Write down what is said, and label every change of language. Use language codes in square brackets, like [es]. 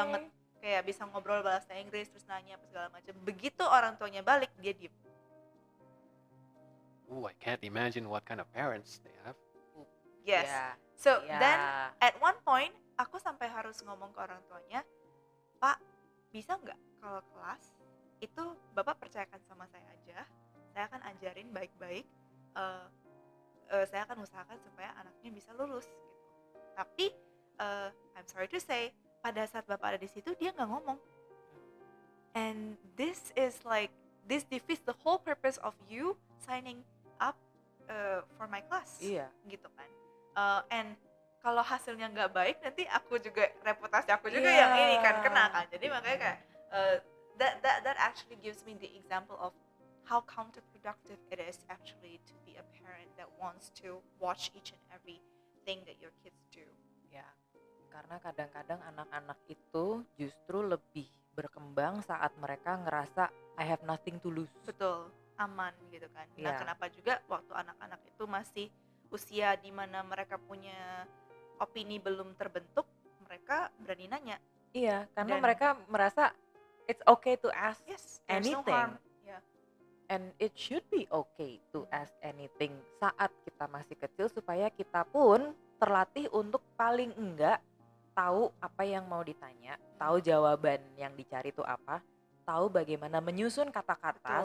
[id] banget, kayak bisa ngobrol bahasa Inggris terus nanya apa segala macam. Begitu orang tuanya balik, dia diem. [en] Ooh, I can't imagine what kind of parents they have. Yes. Yeah. So Yeah. then at one point [id] aku sampai harus ngomong ke orang tuanya, Pak, bisa nggak kalau kelas itu Bapak percayakan sama saya aja, saya akan ajarin baik-baik, saya akan usahakan supaya anaknya bisa lulus gitu. Tapi [en] I'm sorry to say, [id] pada saat Bapak ada di situ dia nggak ngomong. [en] And this defeats the whole purpose of you signing up for my class. [id] Iya. Gitu kan. [en] And [id] kalau hasilnya nggak baik, nanti aku juga, reputasi aku juga Iya. yang ini kan kena kan. Jadi makanya kayak [en] that actually gives me the example of how counterproductive it is actually to be a parent that wants to watch each and every thing that your kids do. [id] Ya, karena kadang-kadang anak-anak itu justru lebih berkembang saat mereka ngerasa [en] I have nothing to lose. [id] Betul, aman gitu kan. Nah, Iya. kenapa juga waktu anak-anak itu masih usia di mana mereka punya opini belum terbentuk, mereka berani nanya. Iya, karena Dan- mereka merasa [en] it's okay to ask Yes, there's no anything. harm. Yeah. And it should be okay to ask anything [id] saat kita masih kecil supaya kita pun terlatih untuk paling enggak tahu apa yang mau ditanya, tahu jawaban yang dicari itu apa, tahu bagaimana menyusun kata-kata